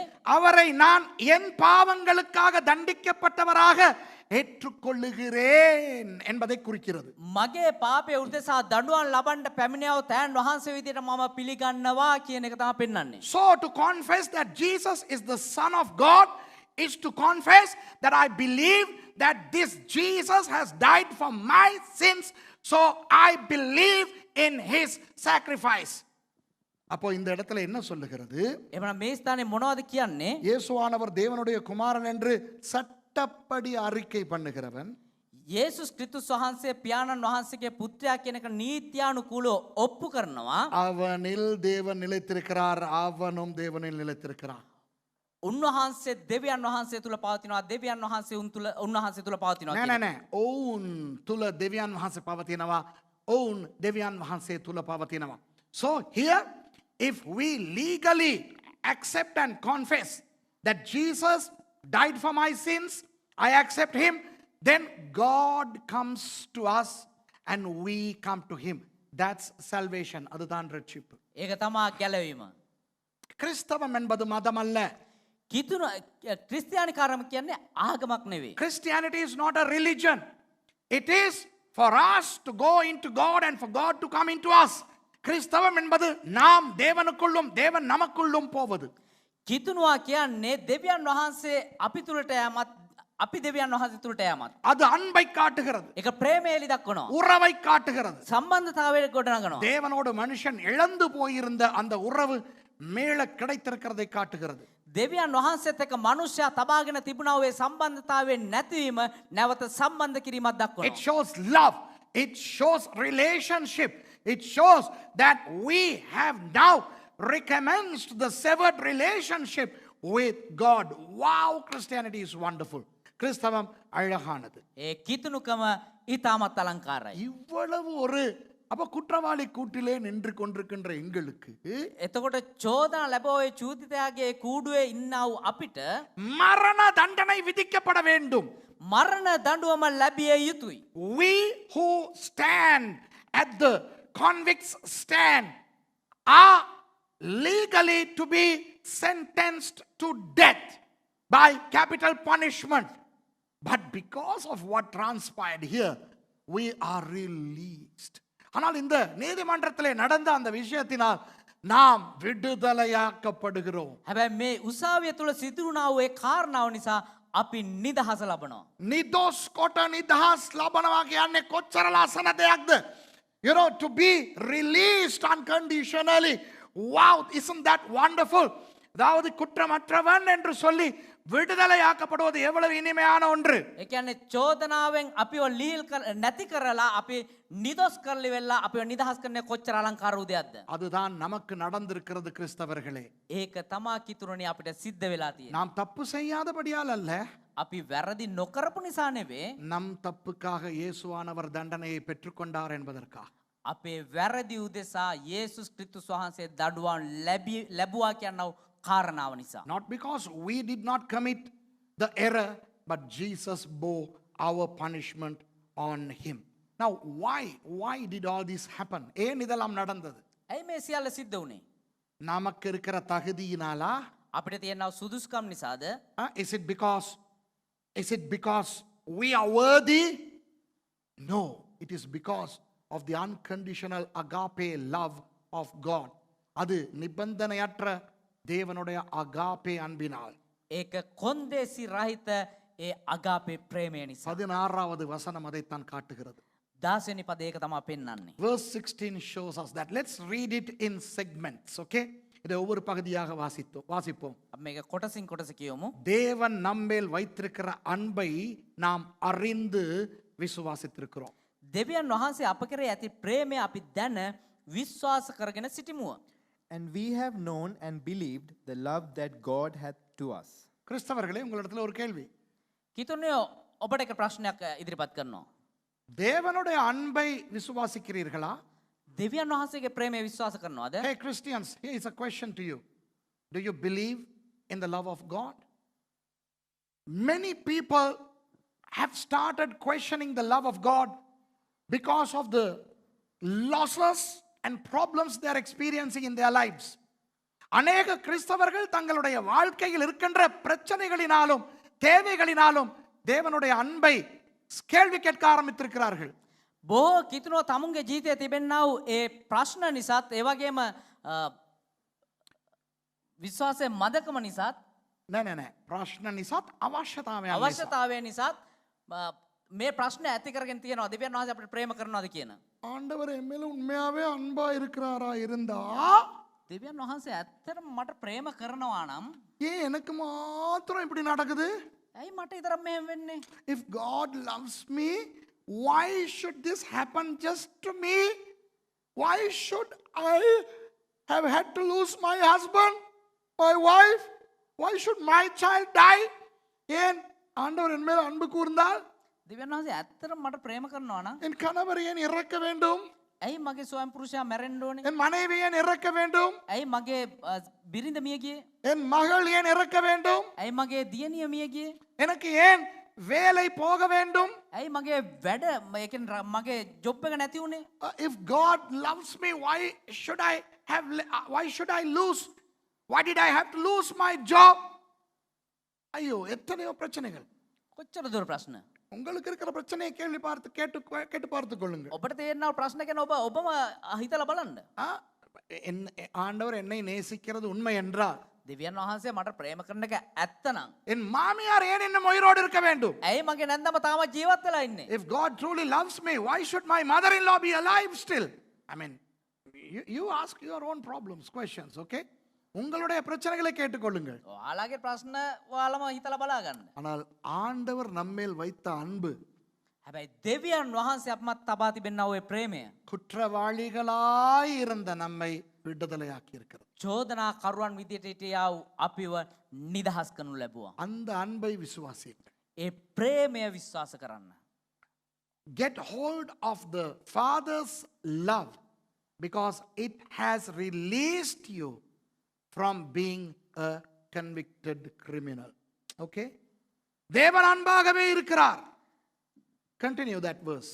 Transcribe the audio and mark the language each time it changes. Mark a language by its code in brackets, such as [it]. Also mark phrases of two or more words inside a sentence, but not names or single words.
[ta] அவரை நான் என் பாவங்களுக்காக தண்டிக்கப்பட்டவராக ஏற்றுக்கொள்ளுகிறேன் என்பதை குறிக்கிறது. [si] මගේ පාපය උදෙසා දඬුවම් ලබන්න පැමිණියව තෑන් වහන්සේ විදිහට මම පිළිගන්නවා කියන එක තමයි පෙන්වන්නේ. [en] So to confess that Jesus is the Son of God is to confess that I believe that this Jesus has died for my sins, so I believe in his sacrifice. [ta] அப்போ இந்த இடத்துல என்ன சொல்லுகிறது? [si] එහෙනම් මේ ස්ථානේ මොනවද කියන්නේ? [ta] இயேசுவானவர் தேவனுடைய குமாரன் என்று சட்டப்படி அறிக்கை பண்ணுகிறவன், [si] යේසුස් ක්‍රිස්තුස් වහන්සේ පියාණන් වහන්සේගේ පුත්‍රයා කියන එක නීත්‍යානුකූලව ඔප්පු කරනවා. [ta] அவனில் தேவன் நிலைத்திருக்கிறார், அவனும் தேவனில் நிலைத்திருக்கிறார். [si] උන්වහන්සේ දෙවියන් වහන්සේ තුල පවතිනවා, දෙවියන් වහන්සේ උන්වහන්සේ තුල පවතිනවා. නෑ ඔවුන් තුල දෙවියන් වහන්සේ පවතිනවා, ඔවුන් දෙවියන් වහන්සේ තුල පවතිනවා. [en] So here, if we legally accept and confess that Jesus died for my sins, I accept him, then God comes to us and we come to him. That's salvation. [ta] அதுதான் ரட்சிப்பு. [si] ඒක තමයි ගැලවීම. [ta] கிறிஸ்தவம் என்பது மதம் அல்ல. [si] කිතුන ක්‍රිස්තියානිකාරම කියන්නේ ආගමක් නෙවෙයි. [en] Christianity is not a religion. It is for us to go into God and for God to come into us. [ta] கிறிஸ்தவம் என்பது நாம் தேவனுக்குள்ளும் தேவன் நமக்குள்ளும் போவது. [si] කිතුනවා කියන්නේ දෙවියන් වහන්සේ අපි තුලට යමත් අපි දෙවියන් වහන්සේ තුලට යමත්. [ta] அது அன்பை காட்டுகிறது, [si] ඒක ප්‍රේමය එලි දක්වනවා. [ta] உறவை காட்டுகிறது. [si] සම්බන්ධතාවයට ගොඩනගනවා. [ta] தேவனோடு மனுஷன் இழந்து போயிருந்த அந்த உறவு மேல கிடைத்திருக்கிறதை காட்டுகிறது. [si] දෙවියන් වහන්සේත් එක්ක මනුෂ්‍යයා තබාගෙන තිබුණා ඔය සම්බන්ධතාවයෙන් නැතිවීම නැවත සම්බන්ධ කිරීමක් දක්වනවා. [en] It shows love. It shows relationship. It shows that we have now recommenced the severed relationship with God. Wow, Christianity is wonderful. [ta] கிறிஸ்தவம் அழகானது. [si] ඒ කිතුනුකම ඊටමත් අලංකාරයි. [ta] இவ்வளவு ஒரு அப்ப குற்றவாளி கூட்டிலே நின்று கொண்டிருக்கின்ற எங்களுக்கு [si] එතකොට චෝදනා ලැබෝයේ චූදිතයාගේ කූඩුවේ ඉන්නා වූ අපිට [ta] மரண தண்டனை விதிக்கப்பட வேண்டும். [si] මරණ දඬුවම ලැබිය යුතුයි. [en] We who stand at the convicts stand are legally to be sentenced to death by capital punishment. But because of what transpired here, we are released. [ta] ஆனால் இந்த நீதிமன்றத்திலே நடந்த அந்த விஷயத்தினால் நாம் விடுதலையாக்கப்படுகிறோம். [si] හැබැයි මේ උසාවිය තුල සිදුුණා වූ ඒ කාරණාව නිසා අපි නිදහස ලබනවා. නිදොස් කොට නිදහස් ලබනවා කියන්නේ කොච්චර ලස්සන දෙයක්ද? [en] You know, to be released unconditionally. Wow, isn't that wonderful? [ta] அதாவது குற்றமற்றவன் என்று சொல்லி விடுதலையாக்கப்படுவது எவ்வளவு இனிமையான ஒன்று. [si] ඒ කියන්නේ චෝදනාවෙන් අපිව ලීල් නැති කරලා අපි නිදොස් කරලි වෙලා අපිව නිදහස් කරන්නේ කොච්චර අලංකාර උදයක්ද. [ta] அதுதான் நமக்கு நடந்திருக்கிறது கிறிஸ்தவர்களே. [si] ඒක තමා කිතුරුණි අපිට සිද්ධ වෙලා තියෙන්නේ. [ta] நாம் தப்பு செய்யாதபடியால் அல்ல, [si] අපි වැරදි නොකරපු නිසා නෙවේ. [ta] நம் தப்புக்காக இயேசுவானவர் தண்டனையை பெற்றுக்கொண்டார் என்பதற்காக. [si] අපේ වැරදි උදෙසා යේසුස් ක්‍රිස්තුස් වහන්සේ දඩුවම් ලැබුවා කියනව කාරණාව නිසා. [en] Not because we did not commit the error, but Jesus bore our punishment on him. Now why did all this happen? [ta] ஏன் இதெல்லாம் நடந்தது? [si] ඇයි මේ සියල්ල සිද්ධ වුණේ? [ta] நமக்கு இருக்கிற தகுதியினாலா? [si] අපිට තියෙනව සුදුසුකම් නිසාද? [en] Is it because we are worthy? No, it is because of the unconditional agape love of God. [ta] அது நிபந்தனையற்ற தேவனுடைய அகாபே அன்பினால். [si] ඒක කොන්දේසි රහිත ඒ අගාපේ ප්‍රේමය නිසා. [ta] 16வது வசனம் அதைத்தான் காட்டுகிறது. [si] 16 වෙනි පදේ ඒක තමයි පෙන්වන්නේ. [en] Verse 16 shows us that. Let's read it in segments, okay? [ta] இதை ஒவ்வொரு பகுதியாக வாசிப்போம். [si] අපි මේක කොටසින් කොටස කියමු. [ta] தேவன் நம்மேல் வைத்திருக்கிற அன்பை நாம் அறிந்து விசுவாசித்திருக்கிறோம். [si] දෙවියන් වහන්සේ අප කෙරේ ඇති ප්‍රේමය අපි දැන විශ්වාස කරගෙන සිටිමුව. [en] And we have known and believed the love that God hath to us. [ta] கிறிஸ்தவர்களே, உங்களிடத்துல ஒரு கேள்வி. [si] කිතුරුණිය ඔබට එක ප්‍රශ්නයක් ඉදිරිපත් කරනවා. [ta] தேவனுடைய அன்பை விசுவாசிக்கிறீர்களா? [si] දෙවියන් වහන්සේගේ ප්‍රේමය විශ්වාස කරනවද? [en] Hey Christians, here is a question to you. Do you believe in the love of God? Many people have started questioning the love of God because of the losses and problems they are experiencing in their lives. [ta] அநேக கிறிஸ்தவர்கள் தங்களுடைய வாழ்க்கையில் இருக்கின்ற பிரச்சனைகளினாலும் தேவைகளினாலும் தேவனுடைய அன்பை கேள்வி கேட்க ஆரம்பித்திருக்கிறார்கள். [si] බොහෝ කිතුනෝ තමුන්ගේ ජීවිතයේ තිබෙන්නා වූ ඒ ප්‍රශ්න නිසාත් ඒ වගේම විශ්වාසයේ මදකම නිසාත් නෑ ප්‍රශ්න නිසාත් අවශ්‍යතාවයන් අවශ්‍යතාවය නිසාත් මේ ප්‍රශ්න ඇති කරගෙන තියෙනවා. දෙවියන් වහන්සේ අපිට ප්‍රේම කරනවාද කියන. [ta] ஆண்டவர் என் மேல உண்மையாவே அன்பா இருக்கிறாரா இருந்தா [si] දෙවියන් වහන්සේ ඇත්තටම මට ප්‍රේම කරනවා නම් [ta] ஏன் எனக்கு மாத்திரம் இப்படி நடக்குது? [si] ඇයි මට ඊතරම් මෙහෙම වෙන්නේ? [en] If God loves me, why should this happen just to me? Why should I have had to lose my husband, my wife? Why should my child die? [ta] ஏன் ஆண்டவர் என் மேல் அன்பு கூர்ந்தால் [si] දෙවියන් වහන්සේ ඇත්තටම මට ප්‍රේම කරනවා නම් [ta] என் கணவர் ஏன் இறக்க வேண்டும்? [si] ඇයි මගේ ස්වයං පුරුෂයා මැරෙන්න ඕනේ? [ta] என் மனைவி ஏன் இறக்க வேண்டும்? [si] ඇයි මගේ බිරිඳ මිය ගියේ? [ta] என் மகள் ஏன் இறக்க வேண்டும்? [si] ඇයි මගේ දියණිය මිය ගියේ? [ta] எனக்கு ஏன் வேலை போக வேண்டும்? [si] ඇයි මගේ වැඩ මගේ ජොබ් එක නැති වුනේ? [en] If God loves me, why should I lose? Why did I have to lose my job? [ta] ஐயோ, எத்தனையோ பிரச்சனைகள். [si] කොච්චර දුර ප්‍රශ්න. [ta] உங்களுக்கு இருக்கிற பிரச்சனையை கேட்டு பார்த்து கொள்ளுங்க. [si] ඔබට තේරෙනව ප්‍රශ්න ගැන ඔබම හිතලා බලන්න. [ta] ஆண்டவர் என்னை நேசிக்கிறது உண்மை என்றால் [si] දෙවියන් වහන්සේ මට ප්‍රේම කරන එක ඇත්ත නම් [ta] என் மாமியார் ஏன் இன்னும் உயிரோடு இருக்க வேண்டும்? [si] ඇයි මගේ නැන්දම තාම ජීවත් වෙලා ඉන්නේ? [en] If God truly loves me, why should my mother-in-law be alive still? I mean, you ask your own problems, questions, okay? [ta] உங்களுடைய பிரச்சனைகளை கேட்டுக்கொள்ளுங்கள். [si] ඔයාලගේ ප්‍රශ්න ඔයාලම හිතලා බලා ගන්න. [ta] ஆனால் ஆண்டவர் நம்மேல் வைத்த அன்பு, [si] හැබැයි දෙවියන් වහන්සේ අපමත් තබා තිබෙනා ඔය ප්‍රේමය [ta] குற்றவாளிகளாய் இருந்த நம்மை விடுதலையாக்கி இருக்கிறது. [si] චෝදනා කරුවන් විදියට හිටියා වූ අපිව නිදහස් කරනු ලැබුවා. [ta] அந்த அன்பை விசுவாசியுங்கள். [si] ඒ ප්‍රේමය විශ්වාස කරන්න. [en] Get hold of the Father's love because it has released you from being a convicted criminal. [ta] Okay? தேவன் அன்பாகவே இருக்கிறார். [en] Continue that verse.